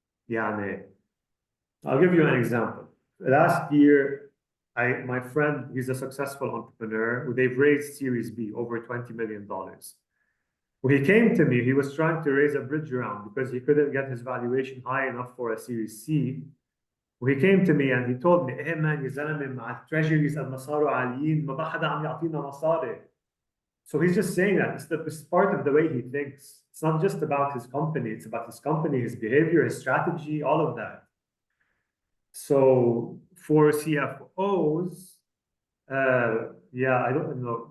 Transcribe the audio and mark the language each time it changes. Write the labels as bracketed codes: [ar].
[en] يعني, I'll give you an example. Last year, my friend, he's a successful entrepreneur. They've raised Series B, over $20 million. When he came to me, he was trying to raise a bridge round because he couldn't get his valuation high enough for a Series C. He came to me and he told me, hey man, [ar] يا زلمة مع treasuries قد ما صاروا عاليين ما بقى حدا عم يعطينا مصاري. [en] So he's just saying that it's part of the way he thinks. It's not just about his company, it's about his company, his behavior, his strategy, all of that. So for CFOs, yeah, I don't know.